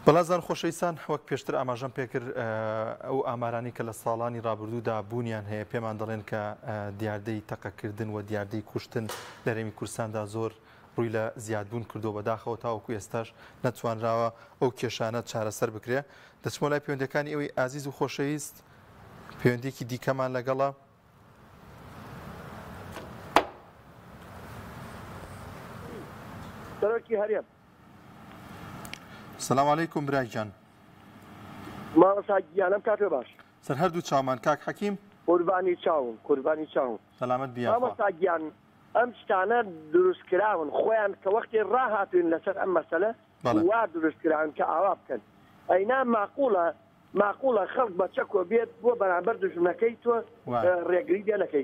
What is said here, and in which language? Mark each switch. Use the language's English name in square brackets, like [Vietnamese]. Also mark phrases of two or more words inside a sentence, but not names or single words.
[Central Kurdish] بەڵازان خۆشەویستان وەک پێشتر ئاماژەم پێکرد ئەو ئامارانی کە لە ساڵانی ڕابردوودا بوونیان هەیە پێمان دەڵێن کە دیاردەی تەقەکردن و دیاردەی کوشتن لە هەرێمی کوردستاندا زۆر ڕووی لە زیادبوون کردو بەداخەوە تاوەکو ئێستاش نەتوانراوە ئەو کێشانە چارەسەر بکرێ. دەچمە لای پەیوەندەکانی ئەوەی ئازیز و خۆشەویست پەیوەندێکی دیکەمان لەگەڵە. سەرۆکی هەرێم. [Arabic] سلام علیکم [Central Kurdish] برای جان. ماڵەساگیانم کاتێ باش. سەر هەردوو چاومان کاک حەکیم. قوربانی چاوم قوربانی چاوم. سەلامەت بیا. مامەساگیان ئەم شتانە دروستکراون خۆیان کە وەختی ڕاهاتوین لەسەر ئەم مەسەلە وا دروستکراون کە ئاوا بکەن. ئەینا ماقوڵە خەڵک بە چەکۆ بێت بۆ بەرامبەر دژمنەکەی تۆ ڕێگری دێ نەکەی.